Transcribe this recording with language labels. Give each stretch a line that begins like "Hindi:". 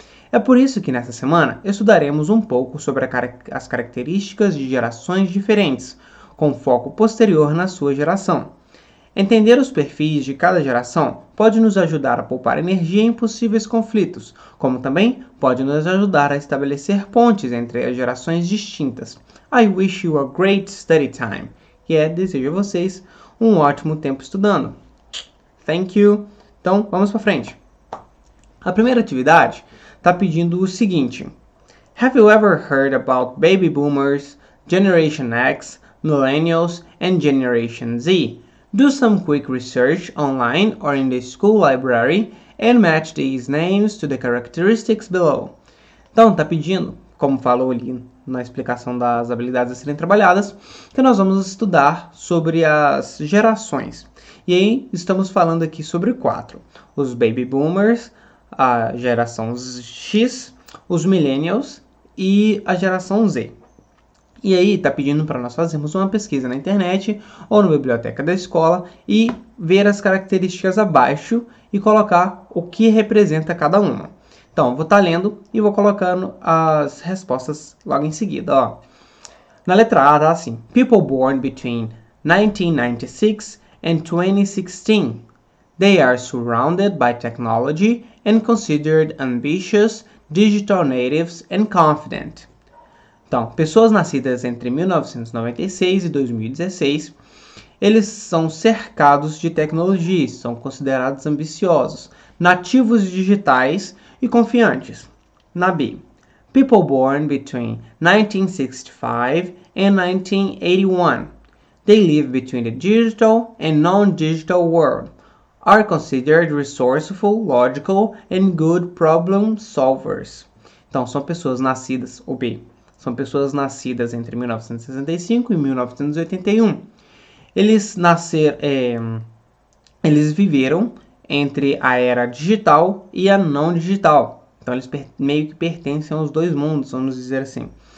Portuguese: É por isso que nessa semana estudaremos um pouco sobre as características de gerações diferentes, com foco posterior na sua geração. Entender os perfis de cada geração pode nos ajudar a poupar energia em possíveis conflitos, como também pode nos ajudar a estabelecer pontes entre as gerações distintas.
English: I wish you a great study time.
Portuguese: Desejo a vocês um ótimo tempo estudando.
English: Thank you.
Portuguese: Então, vamos para frente. A primeira atividade está pedindo o seguinte.
English: Have you ever heard about baby boomers, Generation X, Millennials, and Generation Z? Do some quick research online or in the school library and match these names to the characteristics below.
Portuguese: Então, está pedindo, como falou ali na explicação das habilidades a serem trabalhadas, que nós vamos estudar sobre as gerações. E aí, estamos falando aqui sobre 4. Os Baby Boomers, a geração X, os Millennials e a geração Z. E aí, está pedindo para nós fazermos uma pesquisa na internet ou na biblioteca da escola e ver as características abaixo e colocar o que representa cada uma. Então, eu vou estar lendo e vou colocando as respostas logo em seguida. Ó. Na letra A, está assim.
English: People born between 1996 and 2016. They are surrounded by technology and considered ambitious, digital natives and confident.
Portuguese: Então, pessoas nascidas entre 1996 e 2016, eles são cercados de tecnologia, são considerados ambiciosos, nativos digitais e confiantes. Na B,
English: people born between 1965 and 1981. They live between the digital and non-digital world, are considered resourceful, logical and good problem solvers.
Portuguese: Então, são pessoas nascidas, ou B, são pessoas nascidas entre 1965 e 1981. Eles viveram entre a era digital e a não digital. Então, eles meio que pertencem aos dois mundos, vamos dizer assim.